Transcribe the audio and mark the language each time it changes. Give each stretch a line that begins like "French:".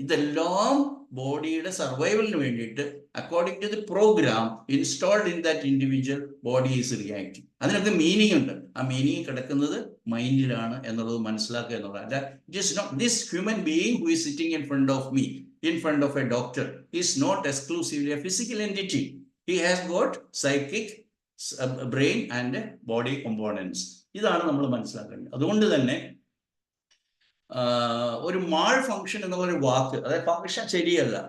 Malayalam: ഇതെല്ലാം ബോഡിയുടെ സർവൈവലിന് വേണ്ടിയിട്ട്
English: According to the program installed in that individual body is reacting.
Malayalam: അതിനൊക്കെ മീനിങ് ഉണ്ട്. ആ മീനിങ് കിടക്കുന്നത് മൈൻഡിലാണ് എന്നുള്ളത് മനസ്സിലാക്കുക എന്നുള്ളത്.
English: It is not this human being who is sitting in front of me, in front of a doctor, is not exclusively a physical entity. He has got psychic, brain and body components.
Malayalam: ഇതാണ് നമ്മൾ മനസ്സിലാക്കേണ്ടത്. അതുകൊണ്ട് തന്നെ ഒരു mall function എന്നുള്ള വാക്ക്, അതായത് function ശരിയല്ല.